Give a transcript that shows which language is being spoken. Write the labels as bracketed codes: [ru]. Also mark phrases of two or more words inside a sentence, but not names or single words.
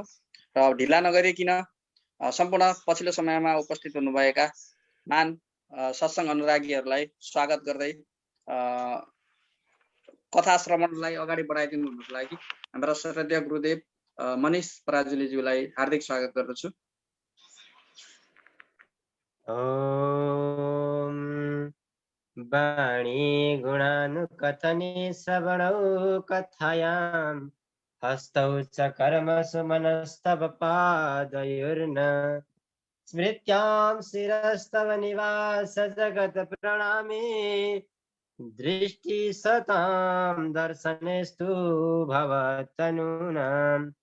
[ne] र ढिला नगरिकन सम्पूर्ण पछिल्लो समयमा उपस्थित हुनुभएका महान सत्सङ्ग अनुरागीहरूलाई स्वागत गर्दै कथा श्रवणलाई अगाडि बढाइदिनु हुनुको लागि हाम्रा श्रद्धेय गुरुदेव मनिष पराजुलीज्यूलाई हार्दिक स्वागत गर्दछु। [sa] ओम वाणी गुणानुकथने श्रवणौ कथायां हस्तौ च कर्मसु मनस्तव पादयोर्न स्मृत्यां शिरस्तव निवास जगत प्रणामे दृष्टि सतां दर्शनेस्तु भवतनूनां